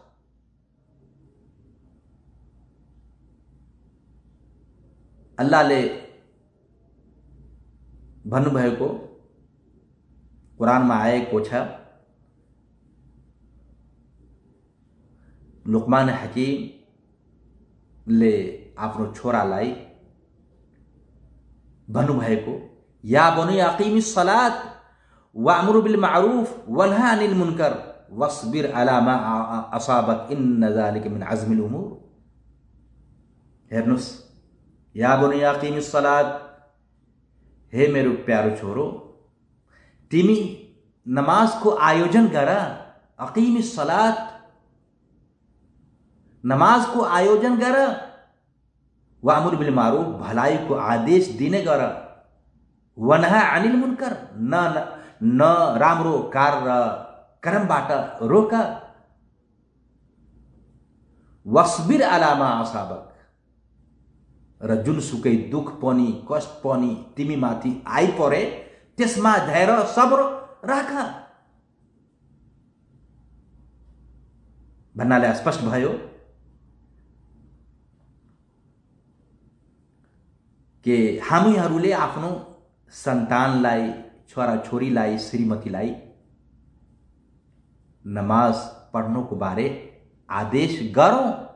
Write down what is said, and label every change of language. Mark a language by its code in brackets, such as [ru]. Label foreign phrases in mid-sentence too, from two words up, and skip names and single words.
[ne] अल्लाहले भन्नुभएको कुरानमा आएको छ, लुकमान हकीमले आफ्नो छोरालाई भन्नुभएको [ar] يا بني أقم الصلاة وأمر بالمعروف وانه عن المنكر واصبر على ما أصابك إن ذلك من عزم الأمور. [ne] हेर्नुस्, [ar] يا بني أقم الصلاة, [ne] हे मेरो प्यारो छोरो, तिमी नमाज को आयोजन गर। [ar] أقم الصلاة, [ne] नमाज को आयोजन गर। [ar] وأمر بالمعروف, [ne] भलाई को आदेश दिने गर। [ar] وانه عن المنكر, [ne] न राम्रो कर्मबाट रोक। [ar] واصبر على ما أصابك, [ne] र जुनसुकै दुख पनि कष्ट पनि तिमी माथि आइपरे त्यसमा धैर्य सब्र राख भन्नाले स्पष्ट भयो कि हामीहरूले आफ्नो सन्तानलाई, छोराछोरीलाई, श्रीमतीलाई नमाज पढ्नको बारे आदेश गरौं।